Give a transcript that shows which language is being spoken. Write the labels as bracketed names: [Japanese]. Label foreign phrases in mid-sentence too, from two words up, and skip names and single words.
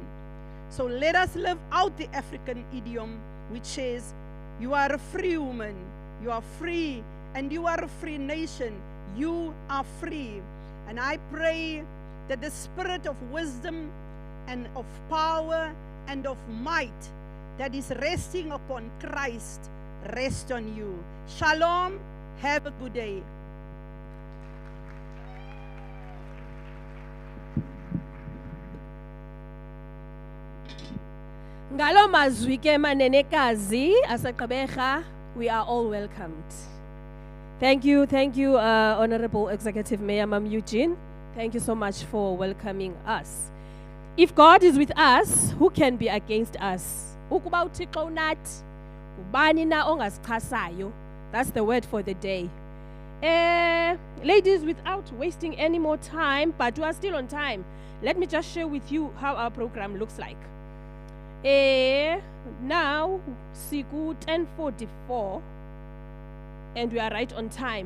[English] So let us live out the African idiom which says, "You are a free woman, you are free, and you are a free nation, you are free." And I pray that the spirit of wisdom and of power and of might that is resting upon Christ rest on you. Shalom, have a good day. [Xhosa] Ngalo mazwi ke manenekazi asaqabeha, [English] we are all welcomed. Thank you, Honorable Executive Mayor Mam Eugene. Thank you so much for welcoming us. If God is with us, who can be against us? [Xhosa] Ukuba uThixo unathi, ubani na ongasichasayo? [English] That's the word for the day. Ladies, without wasting any more time, but we are still on time, let me just share with you how our program looks like. Now, Siku 10:44, and we are right on time.